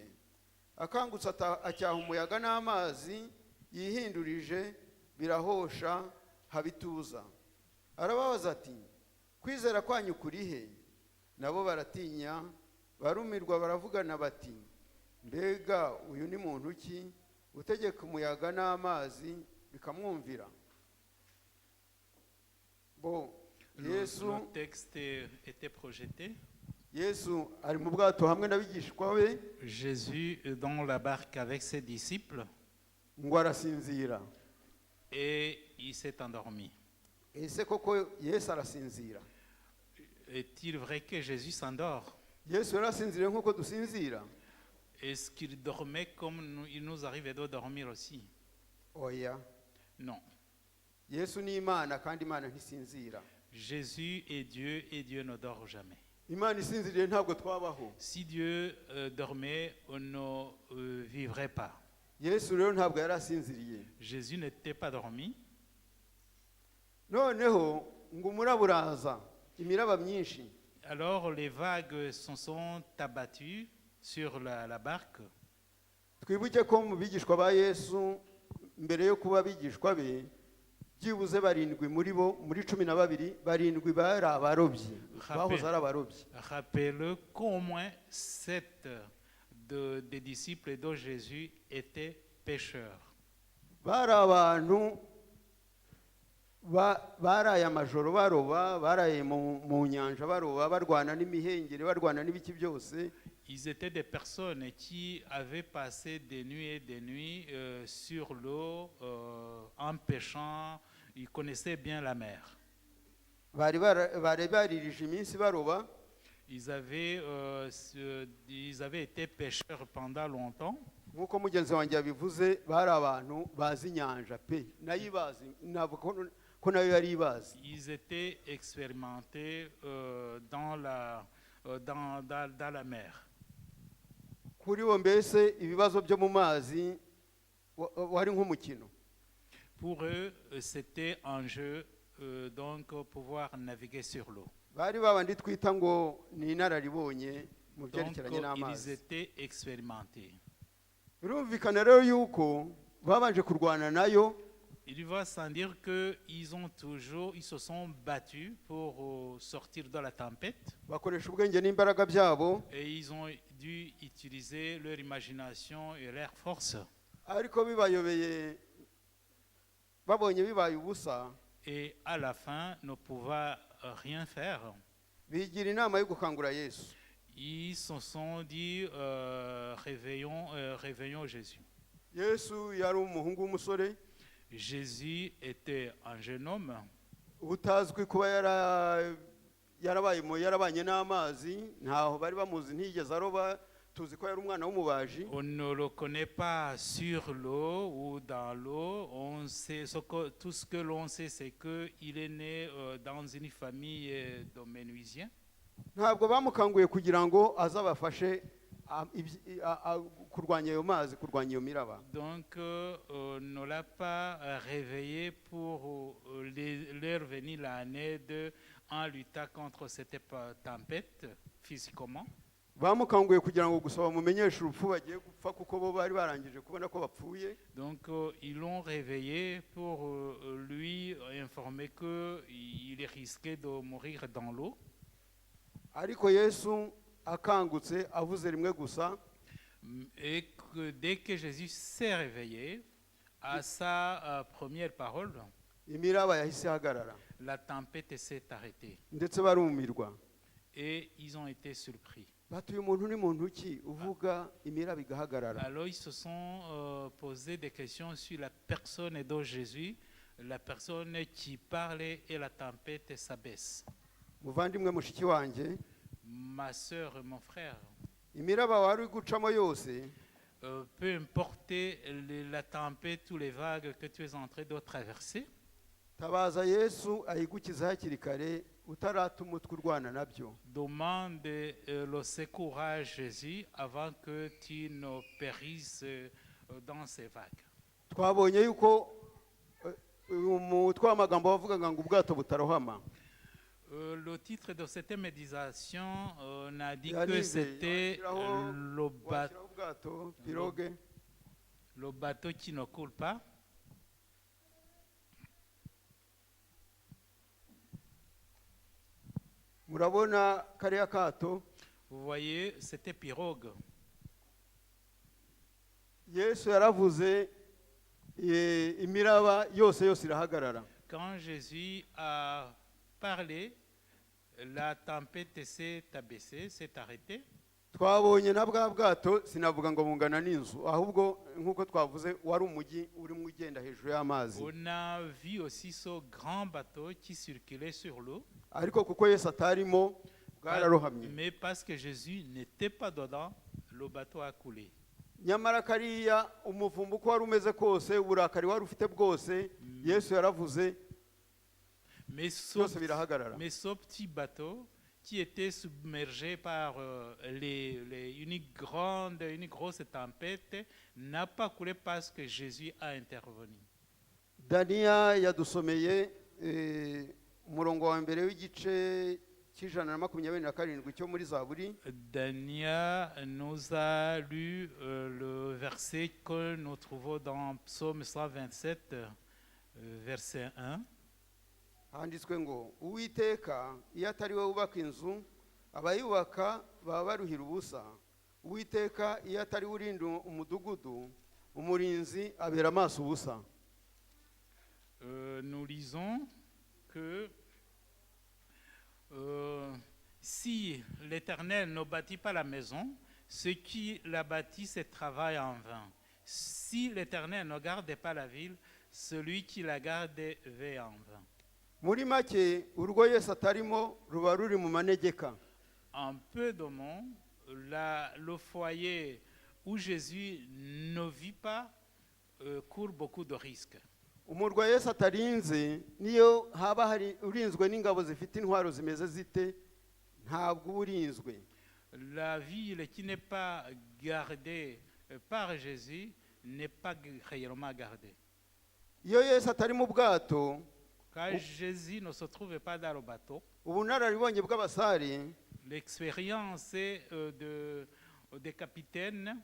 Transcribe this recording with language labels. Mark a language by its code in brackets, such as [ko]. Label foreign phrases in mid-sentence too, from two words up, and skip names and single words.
[rw] Akangutse acyaha umuyaga n'amazi, yihindurije birahosha habituza. Arababaza ati kwizera kwanyu kuri he? Nabo baratinya barumirwa baravugana bati mbega uyu ni muntu ki utegeka umuyaga n'amazi bikamwumvira? Bon, Yesu, [fr] Le texte était projeté. [rw] Yesu ari mu bwato hamwe n'abigishwa be, [fr] Jésus est dans la barque avec ses disciples [rw] ngo arasinzira. [fr] et il s'est endormi. [rw] Ese koko Yesu arasinzira? [fr] Est-il vrai que Jésus s'endort? [rw] Yesu yarasinziriye nk'uko dusinzira? [fr] Est-ce qu'il dormait comme il nous arrive de dormir aussi? [rw] Oya. [fr] Non. [rw] Yesu ni Imana kandi Imana ntisinzira. [fr] Jésus est Dieu et Dieu ne dort jamais. [rw] Imana isinziriye ntabwo twabaho. [fr] Si Dieu dormait, on ne vivrait pas. [rw] Yesu rero ntabwo yarasinziriye. [fr] Jésus n'était pas dormi. [rw] Noneho ngo umuraba uraza, imiraba myinshi. [fr] Alors les vagues se sont abattues sur la barque. [rw] Twibuke ko mu bigishwa ba Yesu mbere yo kuba bigishwa be, byibuze barindwi muri bo, muri 12 barindwi bari abarobyi, bahoze ari abarobyi. [fr] Rappelez qu'au moins 7 des disciples de Jésus étaient pêcheurs. [rw] Bari abantu baraye amajoro baroba, baraye mu nyanja baroba, barwana n'imihengeri, barwana n'ibiki byose. [fr] Ils étaient des personnes qui avaient passé des nuits et des nuits sur l'eau en pêchant. Ils connaissaient bien la mer. [rw] Bari baririje iminsi baroba. [fr] Ils avaient été pêcheurs pendant longtemps. [rw] Nkuko mugenzi wanjye yabivuze, bari abantu bazi inyanja pe, nayibazi navuga ko nayo yari ibazi. [fr] Ils étaient expérimentés dans la mer. [rw] Kuri bo mbese ibibazo byo mu mazi wari nk'umukino. [fr] Pour eux, c'était un jeu donc pouvoir naviguer sur l'eau. [rw] Bari babandi twita ngo ni inararibonye mu [fr] Donc [rw] byerekeranye [fr] ils [rw] n'amazi. [fr] étaient expérimentés. [rw] Birumvikana rero yuko babanje kurwana nayo. [fr] Il va sans dire qu'ils se sont battus pour sortir de la tempête. [rw] Bakoresha ubwenge n'imbaraga byabo. [fr] Et ils ont dû utiliser leur imagination et leur force. [rw] Ariko bibayobeye babonye bibaye ubusa. [fr] Et à la fin, ne pouvaient rien faire. [rw] Bigira inama yo gukangura Yesu. [fr] Ils se sont dit réveillons Jésus. [rw] Yesu yari umuhungu w'umusore. [fr] Jésus était un jeune homme. [rw] Utazwi kuba yarabanye n'amazi, ntaho bari bamuzi, ntiyigeze aroba, tuzi ko yari umwana w'umubaji. [fr] On ne le connaît pas sur l'eau ou dans l'eau. On sait tout ce que l'on sait, c'est qu'il est né dans une famille de menuisiens. [rw] Ntabwo bamukanguye kugira ngo azabafashe kurwanya ayo mazi, kurwanya iyo miraba. [fr] Donc on ne l'a pas réveillé pour leur venir en aide en luttant contre cette tempête physiquement. [rw] Bamukanguye kugira ngo gusa bamumenyeshe urupfu bagiye gupfa kuko bo bari barangije kubona ko bapfuye. [fr] Donc ils l'ont réveillé pour lui informer qu'il risquait de mourir dans l'eau. [rw] Ariko Yesu akangutse avuze rimwe gusa. [fr] Et que dès que Jésus s'est réveillé, à sa première parole, [rw] imiraba yahise hagarara. [fr] La tempête s'est arrêtée. [rw] Ndetse barumirwa. [fr] Et ils ont été surpris. [rw] batuye umuntu ni muntu ki uvuga imiraba igahagarara. [fr] Alors ils se sont posé des questions sur la personne de Jésus, la personne qui parlait et la tempête s'abaisse. [rw] Muvandimwe mushiki wanjye, [fr] Ma sœur et mon frère, [rw] imiraba wari gucamo yose [fr] peu importe la tempête ou les vagues que tu es en train de traverser, [rw] tabaza Yesu ayigukiza hakiri kare utaratuma umutwe urwana nabyo. [fr] demande le secours à Jésus avant que tu ne périsses dans ces vagues. [rw] Twabonye yuko umutwe w'amagambo wavugaga ngo ubwato butarohama. [fr] Le titre de cette méditation n'a dit que c'était le bateau qui ne coule pas. [rw] Murabona kariya kato, [fr] Vous voyez, c'était pirogue. [rw] Yesu yaravuze imiraba yose irahagarara. [fr] Quand Jésus a parlé, la tempête s'est abaissée, s'est arrêtée. [rw] Twabonye na bwa bwato sinavuga ngo bungana n'inzu, ahubwo nk'uko twavuze wari umujyi urimo ugenda hejuru y'amazi. [fr] On a vu aussi ce grand bateau qui circulait sur l'eau. [rw] Ariko kuko Yesu atarimo bwararohamye. [fr] Mais parce que Jésus n'était pas dedans, le bateau a coulé. [rw] Nyamara kariya umuvumba uko wari umeze kose, uburakari wari ufite bwose, Yesu yaravuze [fr] Mais ce petit bateau qui était submergé par une grosse tempête n'a pas coulé parce que Jésus a intervenu. [rw] Daniya yadusomeye umurongo wa mbere w'igice cy'ijana na 27 cyo muri Zaburi. [fr] Daniel nous a lu le verset que nous trouvons dans Psaume 127, verset 1. [rw] Handitswe ngo Uwiteka iyo atari we wubaka inzu abayubaka baba baruhira ubusa. Uwiteka iyo atari urinda umudugudu umurinzi abera amaso ubusa. [fr] Nous lisons que si l'Éternel ne bâtit pas la maison, ceux qui la bâtissent travaillent en vain. Si l'Éternel ne garde pas la ville, celui qui la garde veille en vain. [rw] Muri make urwo Yesu atarimo ruba ruri mu manegeka. [fr] En peu de mots, le foyer où Jésus ne vit pas court beaucoup de risques. [rw] Umurwa Yesu atarinze niyo haba hari urinzwe n'ingabo zifite intwaro zimeze zite ntabwo urinzwe. [fr] La ville qui n'est pas gardée par Jésus n'est pas réellement gardée. [rw] Iyo Yesu atari mu bwato, [fr] quand Jésus ne se trouve pas dans le bateau, [rw] ubunararibonye bw'abasare, [fr] l'expérience des capitaines